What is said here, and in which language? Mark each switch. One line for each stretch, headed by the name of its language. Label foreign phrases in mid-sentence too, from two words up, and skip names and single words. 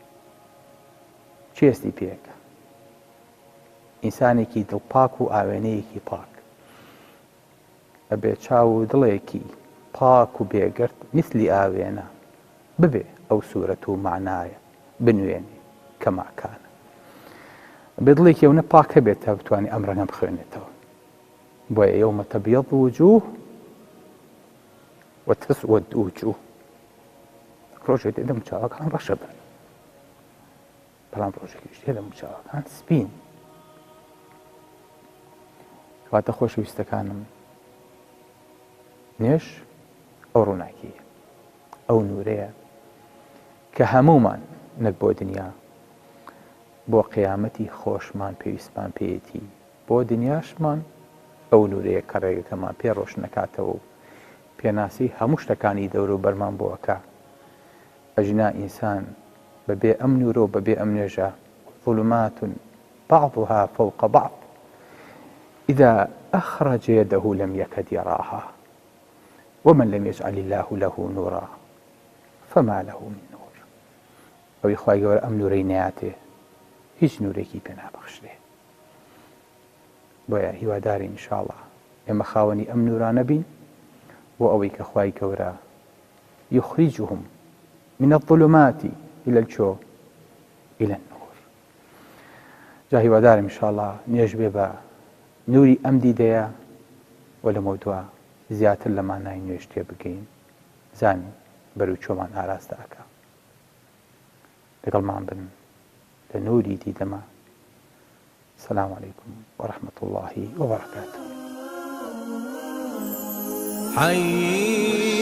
Central Kurdish: چێستی پێەکە ئینسانێکی دڵپاک و ئاوێنەیەکی پاک ئەبێ چاو و دڵێکی پاک و بێگرت مثلی ئاوێنە ببێ ئەو سوورەت و معنایە بنوێنێ کە ماکانە. بێ دڵێکی ئەوە پاک هەبێت تا بتوانێت ئەم ڕەنگە بخوێنێتەوە.
Arabic: بۆیە یەومە تەبیەض وجوه وتسود وجوه.
Central Kurdish: ڕۆژێک تێدە موچاوەکان ڕەشە بن، بەڵام ڕۆژێکیش تێدە موچاوەکان سپین. کەواتە خۆشەویستەکانم نوێژ ئەو ڕووناکیە، ئەو نورەیە کە هەمومان نەک بۆ دنیا بۆ قیامەتی خۆشمان پێویستمان پێیەتی، بۆ دنیاشمان ئەو نورەیە کە ڕێگەکەمان پێ ڕۆشن نەکاتەوە و پێناسی هەموو شتەکانی دەور و بەرمان بۆەکە. ئەژنا ئینسان بەبێ ئەم نورە و بەبێ ئەم نوێژە
Arabic: ظولمات بعضها فوق بعض إذا أخرج يده لم يكد يراها ومن لم يجعل الله له نورا فما له من نور.
Central Kurdish: ئەوی خوای گەورە ئەم نورەی نەیاتێ هیچ نورێکی پێ نابەخشرێ. بۆیە هیوادارین ئینشاڵڵا ئێمە خاوەنی ئەم نورانە بین بۆ ئەوەی کە خوای گەورە
Arabic: یخریجهم من الظلمات إلى الجو إلى النور.
Central Kurdish: جا هیوادارم ئینشاڵڵا نوێژ بێ بە نوری ئەم دیدەیە و لە مەودووە زیاتر لە مانای نوێژ تێ بگەین زانین بەرەو چۆمان ئاراستە ئەکا. لەگەڵمان بن لە نوری دیدەمە.
Arabic: السلام عليكم ورحمة الله وبركاته.